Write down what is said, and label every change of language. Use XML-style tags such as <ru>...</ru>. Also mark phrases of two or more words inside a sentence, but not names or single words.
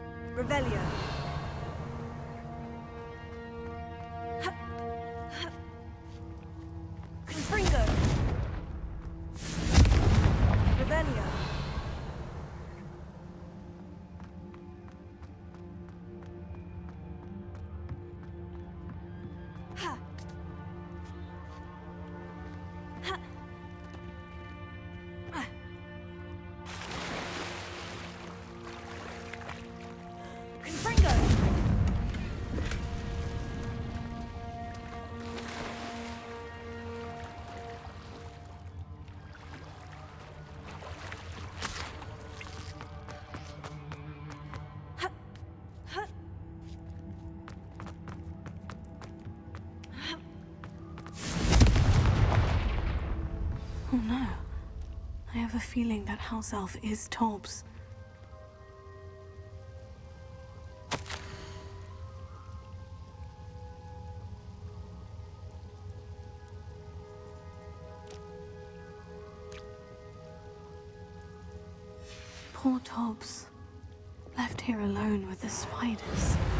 <en>Revelio. Confringo. Revelio. Ha. Ha. Ah. Confringo. Ha. Ha. Oh no. I have a feeling that house elf is Tobbs. Poor Tobbs. Left here alone with the spiders.</en>